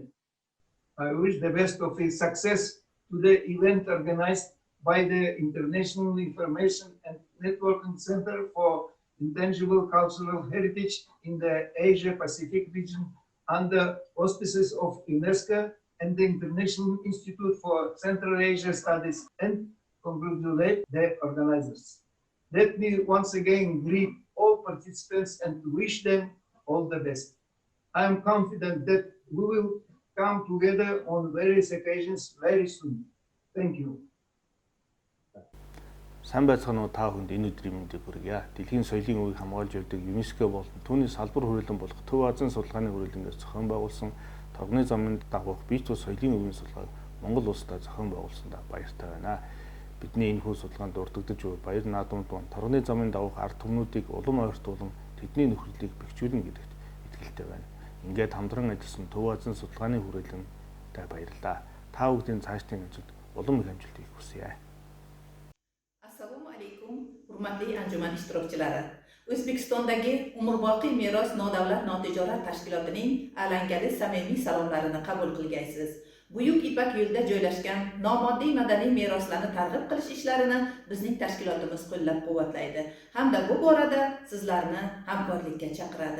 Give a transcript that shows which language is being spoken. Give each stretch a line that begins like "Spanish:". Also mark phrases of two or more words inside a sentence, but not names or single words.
English: I wish the best of success to the event organized by the International Information and Networking Center for Intangible Cultural Heritage in the Asia-Pacific region under auspices of UNESCO and the International Institute for Central Asia Studies, and congratulate the organizers. Let me once again greet all participants and wish them all the best. I am confident that we will come together on various occasions very soon. Thank you.
Mongolian: Сайн байцгаана уу та бүхэнд энэ өдрийн мэндийг хүргье. Дэлхийн соёлын үеийг хамгаалж явдаг ЮНЕСКО болон түүний салбар хүрээлэн болох Төв Азийн судалгааны хүрээлэнгээс зохион байгуулсан торгоны замын дагуух бие цус соёлын өвийн судалгааг Монгол улстай зохион байгуулсандаа баяртай байна. Бидний энэ хүү судалгаанд дурддагдж буй баяр наадмууд маань торгоны замын дагуух ард түмнүүдийг улам ойртуулан тэдний нөхөрлөлийг бэхжүүлнэ гэдэгт итгэлтэй байна. Ингээд хамтран ажилласан Төв Азийн судалгааны хүрээлэнтэй баярлалаа. Та бүхэний цаашдын ажил улам их амжилт хийх хүсье.
Uzbek: Assalomu alaykum, hurmatli anjuman ishtirokchilari. O'zbekistondagi umrboqiy meros nodavlat notijorat tashkilotining alangali samimiy salomlarini qabul qilgaysiz. Buyuk Ipak yo'lida joylashgan nomoddiy madaniy meroslarni targ'ib qilish ishlarini bizning tashkilotimiz qo'llab-quvvatlaydi hamda bu borada sizlarni hamkorlikka chaqiradi.